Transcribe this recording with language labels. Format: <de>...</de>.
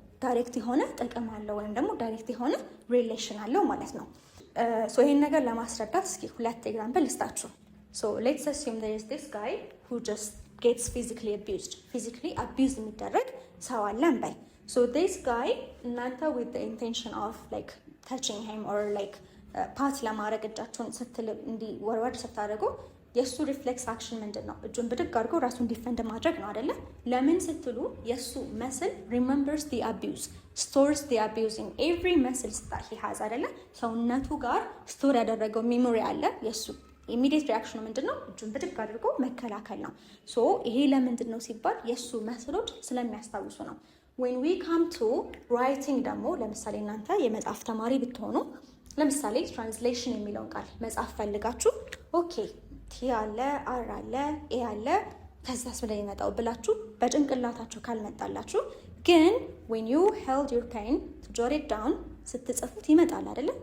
<am>ዳይሬክት የሆነ ጥቅም አለው ወይም ደግሞ ዳይሬክት የሆነ ሪሌሽን አለው ማለት ነው። ይሄን ነገር ለማስረዳት እስኪ 2 ኤግዛምፕል ልስጣችሁ።</am> <en>let's assume there is this guy who just gets physically abused</en> <am>የሚደረግ ሰው አለ እንበል። this guy እናንተ</am> <en>with the intention of like touching him or like</en> <am>ፓት ለማድረግ እጃችሁን ስትል እንዲህ ወርወር ስታደርጉ የእሱ ሪፍሌክስ አክሽን ምንድን ነው? እጁን ብድግ አድርጎ ራሱን ዲፈንድ ማድረግ ነው አይደለ? ለምን ስትሉ የእሱ መስል</am> <en>remembers the abuse, stores the abuse in every muscles that he has</en> <am>አይደለ? ሰውነቱ ጋር ስቶር ያደረገው ሜሞሪ አለ። የእሱ ኢሚዲየት ሪያክሽኑ ምንድን ነው? እጁን ብድግ አድርጎ መከላከል ነው። ይሄ ለምንድን ነው ሲባል የእሱ መስሎች ስለሚያስታውሱ ነው።</am> <en>when we come to writing</en> <am>ደግሞ ለምሳሌ እናንተ የመጽሐፍ ተማሪ ብትሆኑ ለምሳሌ ትራንስሌሽን የሚለውን ቃል መጽሐፍ ፈልጋችሁ ኦኬ ቲ አለ አር አለ ኤ አለ ከዛስ ብለ ይመጣው ብላችሁ በጭንቅላታችሁ ካልመጣላችሁ ግን</am> <en>when you held your pen to jot it down</en> <am>ስትጽፉት ይመጣል አይደለ?</am>